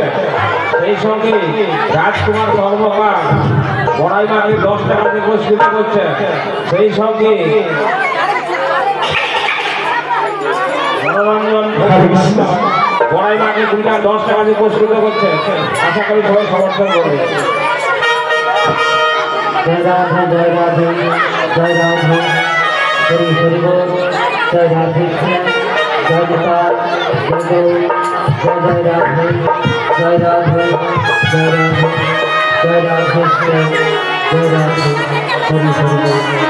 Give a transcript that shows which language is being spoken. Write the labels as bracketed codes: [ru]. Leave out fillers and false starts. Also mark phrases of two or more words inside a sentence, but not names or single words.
[bn] সেই সঙ্গে রাজকুমার কর্মকার বড়াই মাকে 10 টাকা দিয়ে পুরস্কৃত করছে। সেই সঙ্গে মনোরঞ্জন বড়াই মাকে 10 টাকা দিয়ে পুরস্কৃত করছে। আশা করি সবাই সমর্থন করবে। [hi] जय राधे जय राधे जय राधे हरि हरि बोल जय राधे जय गोपाल जय गौ जय राधे जय राधे जय राधे जय राधे जय राधे हरि हरि बोल